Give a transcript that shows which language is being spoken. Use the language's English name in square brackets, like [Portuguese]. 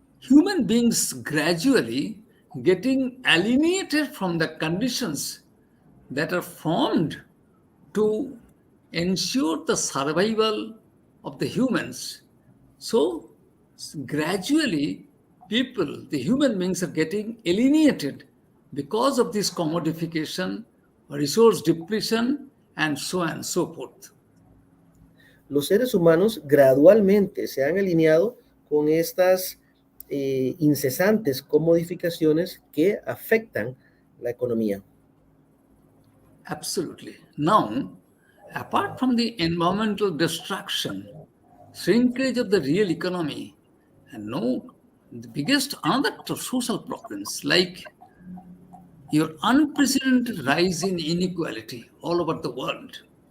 [English] Human beings gradually getting alienated from the conditions that are formed to ensure the survival of the humans. So gradually people, the human beings are getting alienated because of this commodification, resource depletion, and so on and so forth. [Spanish] Los seres humanos gradualmente se han alineado con estas incesantes comodificaciones que afectan la economía. [English] Absolutely. Now, apart from the environmental destruction, shrinkage of the real economy, and no, the biggest other social problems like your unprecedented rise in inequality all over the world.